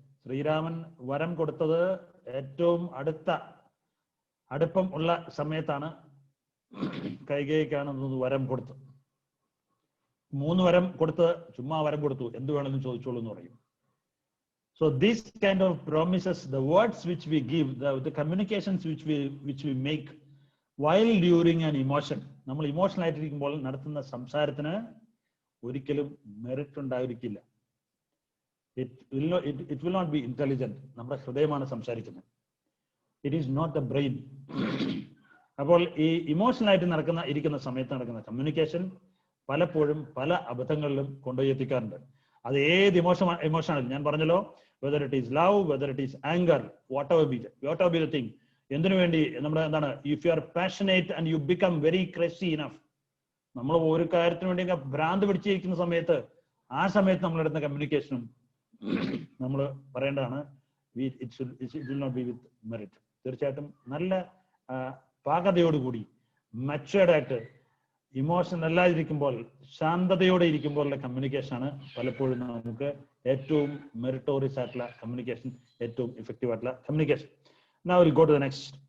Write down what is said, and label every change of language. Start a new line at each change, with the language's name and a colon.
Malayalam: ശ്രീരാമൻ വരം കൊടുത്തത് ഏറ്റവും അടുപ്പം ഉള്ള സമയത്താണ് കൈകേയിക്കാണ് വരം കൊടുത്തത്. 3 വരം കൊടുത്ത് ചുമ്മാ വരം കൊടുത്തു, എന്ത് വേണമെങ്കിലും ചോദിച്ചോളൂ എന്ന് പറയും.
English: So this kind of promises, the words which we give, the communications which we make while during an emotion,
Malayalam: നമ്മൾ ഇമോഷണൽ ആയിട്ടിരിക്കുമ്പോൾ നടത്തുന്ന സംസാരത്തിന് ഒരിക്കലും മെറിറ്റ് ഉണ്ടായിരിക്കില്ല.
English: It will not be intelligent.
Malayalam: നമ്മുടെ ഹൃദയമാണ് സംസാരിക്കുന്നത്.
English: It is not the brain.
Malayalam: അപ്പോൾ ഈ ഇമോഷണൽ ആയിട്ട് ഇരിക്കുന്ന സമയത്ത് നടക്കുന്ന കമ്മ്യൂണിക്കേഷൻ പലപ്പോഴും പല അബദ്ധങ്ങളിലും കൊണ്ടുപോയി എത്തിക്കാറുണ്ട്. അത് ഏത് ഇമോഷനാണ് ഞാൻ പറഞ്ഞല്ലോ,
English: whether it is love, whether it is anger, whatever be the thing.
Malayalam: എന്തിനു വേണ്ടി നമ്മുടെ എന്താണ്,
English: if you are passionate and you become very crazy enough,
Malayalam: നമ്മൾ ഒരു കാര്യത്തിന് വേണ്ടി ഭ്രാന്ത് പിടിച്ചിരിക്കുന്ന സമയത്ത് ആ സമയത്ത് നമ്മളെടുത്ത കമ്മ്യൂണിക്കേഷനും നമ്മൾ പറയേണ്ടതാണ്,
English: it will not be with merit.
Malayalam: തീർച്ചയായിട്ടും നല്ല പാകതയോടുകൂടി മച്ചുവേർഡ് ആയിട്ട് ഇമോഷൻ അല്ലാതിരിക്കുമ്പോൾ ശാന്തതയോടെ ഇരിക്കുമ്പോഴുള്ള കമ്മ്യൂണിക്കേഷനാണ് പലപ്പോഴും നമുക്ക് ഏറ്റവും മെറിറ്റോറിയസ് ആയിട്ടുള്ള കമ്മ്യൂണിക്കേഷൻ, ഏറ്റവും ഇഫക്റ്റീവ് ആയിട്ടുള്ള communication.
English: Now we'll go to the next.